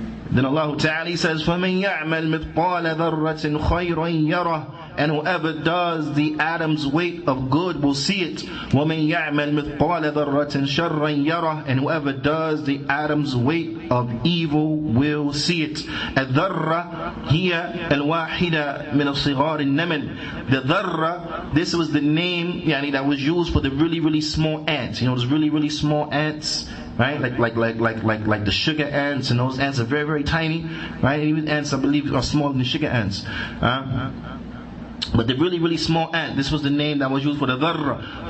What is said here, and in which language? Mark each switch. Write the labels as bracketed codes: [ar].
[en] Then Allah Ta'ala says, [ar] فَمَنْ يَعْمَلْ مِثْقَالَ ذَرَّةٍ خَيْرًا يَرَهُ, [en] and whoever does the atom's weight of good will see it. [ar] وَمَنْ يَعْمَلْ مِثْقَالَ ذَرَّةٍ شَرًّا يَرَهُ, [en] and whoever does the atom's weight of evil will see it. [ar] الذرة هي الواحدة من الصغار النمل. [en] The dharra, this was the name that was used for the really, really small ants. Those really, really small ants, right? Like the sugar ants, and those ants are very, very tiny, right? And even ants, I believe, are smaller than sugar ants. But the really, really small ant, this was the name that was used for the dharra.